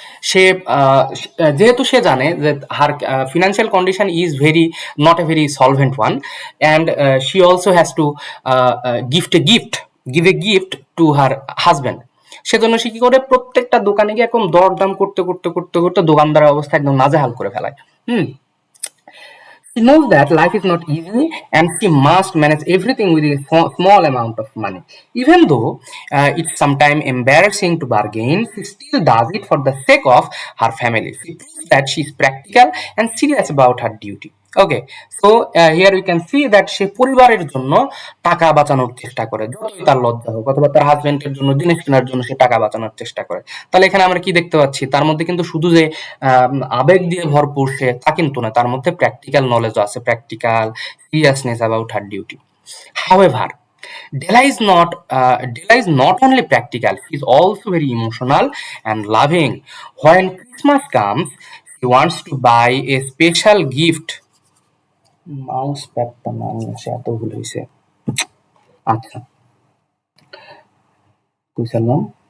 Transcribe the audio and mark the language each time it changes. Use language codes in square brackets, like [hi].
[bn] সে যেহেতু সে জানে যে [en] Her financial condition is very not a very solvent one, and she also has to give a gift to her husband. [bn] সেজন্য সে কি করে, প্রত্যেকটা দোকানে গিয়ে একদম দরদাম করতে করতে করতে করতে দোকানদারের অবস্থা একদম নাজেহাল করে ফেলায়। [en] She knows that life is not easy and she must manage everything with a small amount of money. Even though it's sometimes embarrassing to bargain, she still does it for the sake of her family. She proves that she is practical and serious about her duty. Okay, so here we can see that [bn] সে পরিবারের জন্য টাকা বাঁচানোর চেষ্টা করে, যতই তার লজ্জা হোক, অথবা তার হাজবেন্ডের জন্য জিনিস কেনার জন্য সে টাকা বাঁচানোর চেষ্টা করে। তাহলে এখানে আমরা কি দেখতে পাচ্ছি, তার মধ্যে কিন্তু শুধু যে আবেগ দিয়ে ভরপুর সে, তা কিন্তু না, তার মধ্যে প্র্যাকটিক্যাল নলেজও আছে, [en] Practical seriousness about her duty. However, Della is not only practical, she is also very emotional and loving. When Christmas comes, she wants to buy a special gift. [bn] Mouse প্যাডটা না নিয়ে আসে, এত ভুল হয়েছে। আচ্ছা, বুঝলাম।